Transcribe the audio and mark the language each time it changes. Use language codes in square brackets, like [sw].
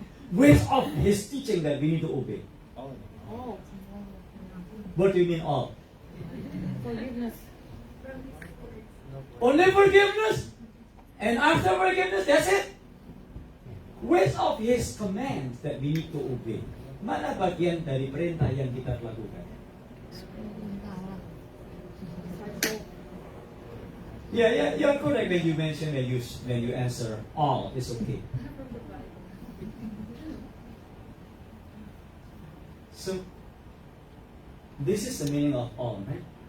[en] Which of His teaching that we need to obey? Oh, What do you mean all? forgiveness. Only forgiveness? And after forgiveness, that's it? Which of His commands that we need to obey? [id] Mana bagian dari perintah yang kita lakukan? [en] Yeah, you're correct when you mention when you answer all. It's okay. So, this is the meaning of all, right?